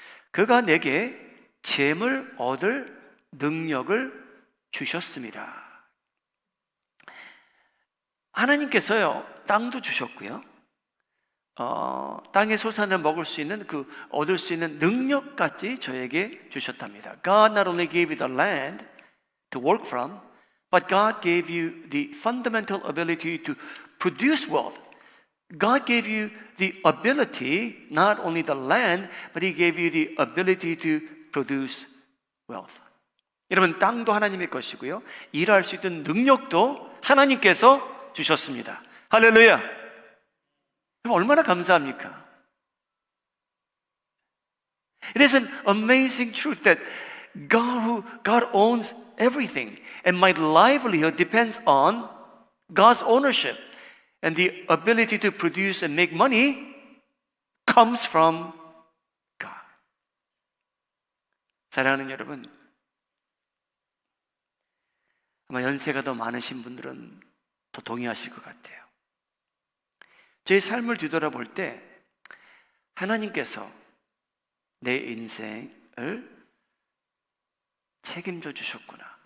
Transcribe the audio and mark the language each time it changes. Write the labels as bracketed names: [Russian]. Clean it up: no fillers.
[Korean] 그가 내게 재물 얻을 능력을 주셨습니다. 하나님께서요, 땅도 주셨고요, 땅의 소산을 먹을 수 있는 얻을 수 있는 능력까지 저에게 주셨답니다. [English] God not only gave you the land to work from, But God gave you the fundamental ability to produce wealth. God gave you the ability, not only the land, but He gave you the ability to produce wealth. [Korean] 여러분, 땅도 하나님의 것이고요. 일할 수 있는 능력도 하나님께서 주셨습니다. 할렐루야! 여러분, 얼마나 감사합니까? [English] It is an amazing truth that God owns everything, and my livelihood depends on God's ownership, and the ability to produce and make money comes from God. [Korean] 사랑하는 여러분, 아마 연세가 더 많으신 분들은 더 동의하실 것 같아요. 저희 삶을 뒤돌아볼 때 하나님께서 내 인생을 책임져 주셨구나.